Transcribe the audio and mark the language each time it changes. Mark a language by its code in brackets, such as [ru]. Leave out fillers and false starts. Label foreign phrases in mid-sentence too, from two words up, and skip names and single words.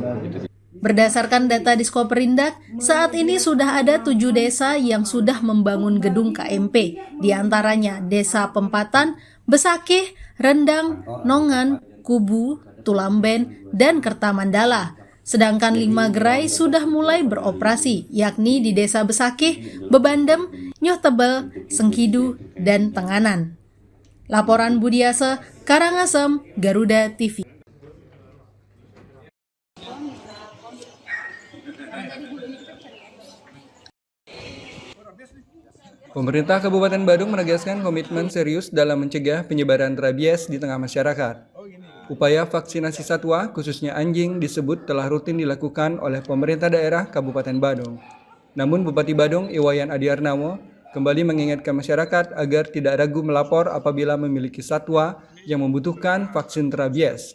[id] Berdasarkan data Diskoperindak, saat ini sudah ada 7 desa yang sudah membangun gedung KMP, di antaranya Desa Pempatan, Besakih, Rendang, Nongan, Kubu, Tulamben, dan Kertamandala. Sedangkan 5 gerai sudah mulai beroperasi, yakni di Desa Besakih, Bebandem, Nyoh Tebel, Sengkidu, dan Tenganan. Laporan Budiase, Karangasem, Garuda TV. Pemerintah Kabupaten Badung menegaskan komitmen serius dalam mencegah penyebaran rabies di tengah masyarakat. Upaya vaksinasi satwa, khususnya anjing, disebut telah rutin dilakukan oleh pemerintah daerah Kabupaten Badung. Namun Bupati Badung, Iwayan Adiarnawo, kembali mengingatkan masyarakat agar tidak ragu melapor apabila memiliki satwa yang membutuhkan vaksin rabies.